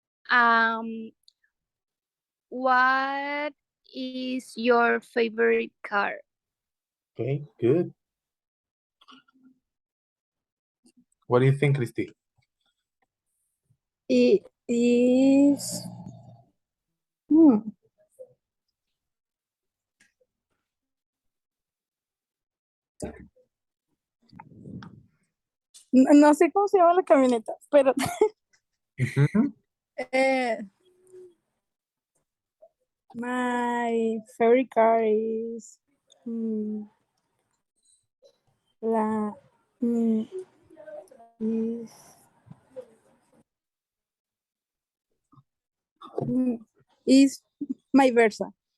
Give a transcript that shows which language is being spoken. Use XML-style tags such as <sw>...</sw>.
<en>um, what is your favorite car? Okay, good. What do you think, Christy? It is.</en> <es>Hmm, no sé cómo se llama la camioneta, pero Mhm.</es> <en>eh, my favorite car is</en> <es>la</es> <en>mm, is mm, is my Versa.</en>